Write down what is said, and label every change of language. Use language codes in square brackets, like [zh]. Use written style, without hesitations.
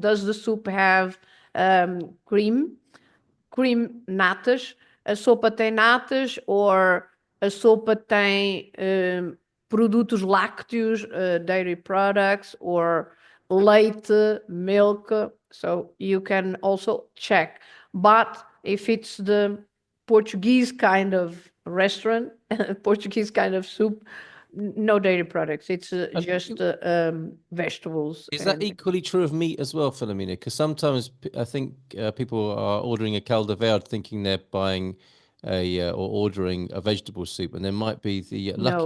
[en] Does the soup have cream? Cream natas. [pt] A sopa tem natas, or a sopa tem produtos lácteos, [en] dairy products, [pt] or leite, milk. [en] So you can also check. But if it's the Portuguese kind of restaurant, Portuguese kind of soup, no dairy products. It's And just vegetables. is that equally true of meat as well, Filomena? Because sometimes I think people are ordering a caldo verde thinking they're buying or ordering a vegetable soup, and there might be the lucky